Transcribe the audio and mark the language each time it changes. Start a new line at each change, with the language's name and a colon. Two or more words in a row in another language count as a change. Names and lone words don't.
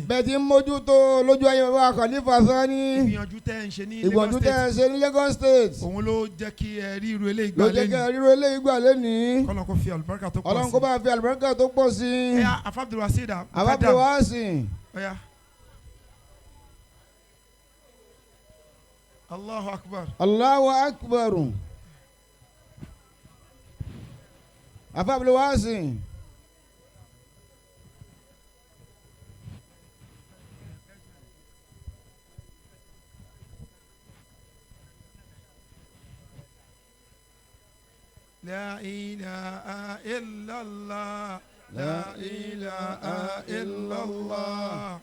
Yoruba: bẹ́ẹ̀ ti ń mójútó lójú ayé bàbá wa khalifa Thani. ìgbìyànjú tẹ́ ń ṣe ní Lagos State. ṣe ní Lagos State. òun ló jẹ́ kí ẹ rí irú eléyìí gbà lẹ́nu. ló jẹ́ kí ẹ rí irú eléyìí gbà lẹ́nu. kọ́lọ́n kó fi àlùbáríkà tó pọ̀ sí. Ọlọ́run kó bá fi àlùbáríkà tó pọ̀ sí. ẹ yà Abdulwasi dà. Abdulwasi. ọ̀ya.
Arabic: الله أكبر. الله أكبر. Abdulwasi. لا إله إلا الله لا إله إلا الله